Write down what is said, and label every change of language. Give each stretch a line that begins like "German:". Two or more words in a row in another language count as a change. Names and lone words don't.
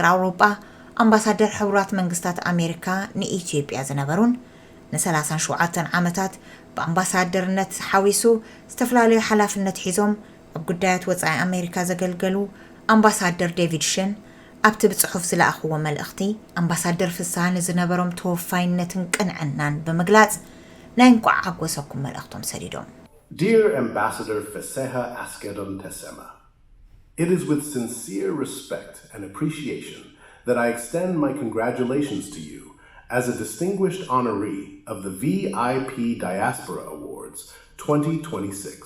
Tigrinya: አውሮፓ አምባሳደር ሕብራት መንግስታት አሜሪካ ንኢትዮጵያ ዝነበሩን ነ37 ዓመታት በአምባሳደርነት ሓዊሱ ዝተፈላለዩ ሓላፍነት ሒዞም ኣብ ጉዳያት ወጻኢ አሜሪካ ዘገልገሉ አምባሳደር ዴቪድ ሽን ኣብቲ ብጽሑፍ ዝለኣኽዎ መልእኽቲ አምባሳደር ፍስሐ ንዝነበሮም ተወፋይነትን ቅንዕናን ብምግላጽ ናይ እንኳዕ ዓጎሰኩም መልእኽቶም ሰዲዶም
English: Dear Ambassador Feseha Askedom Tesema, it is with sincere respect and appreciation that I extend my congratulations to you as a distinguished honoree of the VIP Diaspora Awards 2026.